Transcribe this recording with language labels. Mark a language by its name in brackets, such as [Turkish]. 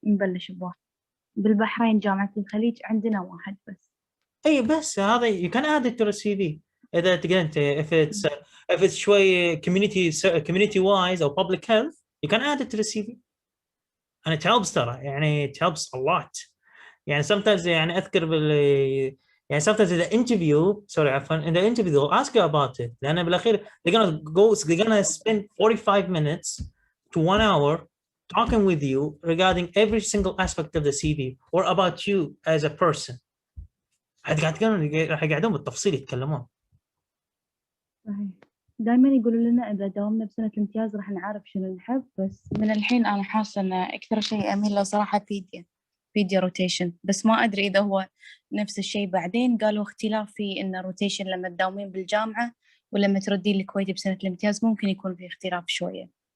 [Arabic] نبلش بواحد بالبحرين، جامعة الخليج عندنا واحد بس. اي بس هذا [English] you can add it to the CV [Arabic] اذا تقدر انت [English] if it's شوي community wise او public health you can add it to the CV and it helps ترى، يعني it helps a lot. يعني sometimes يعني اذكر يعني sometimes in the interview عفوا in the interview they'll ask you about it، [Arabic] لان بالاخير [English] they're gonna spend 45 minutes to 1 hour talking with you regarding every single aspect of the CV or about you as a person. [Arabic] راح يقعدون بالتفصيل يتكلمون. صحيح. دائما يقولوا لنا إذا داومنا بسنة الامتياز راح نعرف شنو نحب، بس من الحين أنا حاسة إن أكثر شيء أميل له صراحة فيديا روتيشن، بس ما أدري إذا هو نفس الشيء. بعدين قالوا اختلاف في إن روتيشن لما تداومين بالجامعة ولما تردين الكويت بسنة الامتياز ممكن يكون في اختلاف شوية.